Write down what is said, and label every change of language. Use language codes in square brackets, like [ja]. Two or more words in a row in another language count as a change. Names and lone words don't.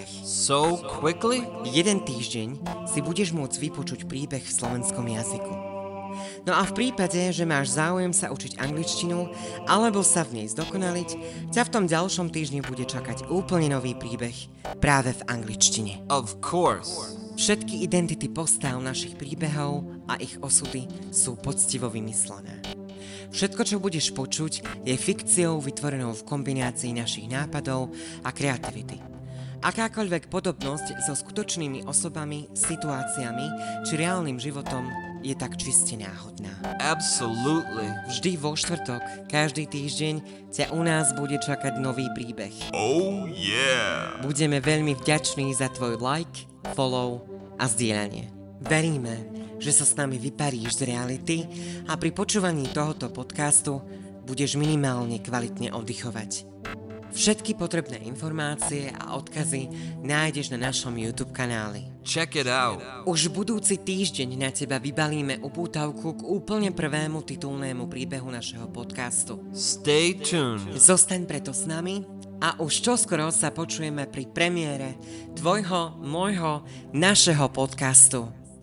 [en] So quickly? [sk] Jeden týždeň si budeš môcť vypočuť príbeh v slovenskom jazyku. No a v prípade, že máš záujem sa učiť angličtinu alebo sa v nej zdokonaliť, ťa v tom ďalšom týždni bude čakať úplne nový príbeh práve v angličtine. [en] Of course. [sk] Všetky identity postav našich príbehov a ich osudy sú poctivo vymyslené. Všetko, čo budeš počuť, je fikciou vytvorenou v kombinácii našich nápadov a kreativity. Akákoľvek podobnosť so skutočnými osobami, situáciami či reálnym životom je tak čiste náhodná. [en] Absolutely. [sk] Vždy vo štvrtok, každý týždeň ťa u nás bude čakať nový príbeh. [en] Oh yeah. [sk] Budeme veľmi vďační za tvoj like, follow a zdieľanie. Veríme, že sa s nami vyparíš z reality a pri počúvaní tohoto podcastu budeš minimálne kvalitne oddychovať. Všetky potrebné informácie a odkazy nájdeš na našom YouTube kanáli. [en] Check it out. [sk] Už budúci týždeň na teba vybalíme upútavku k úplne prvému titulnému príbehu našeho podcastu. [en] Stay tuned. [sk] Zostaň preto s nami a už čoskoro sa počujeme pri premiére tvojho, môjho, našeho podcastu.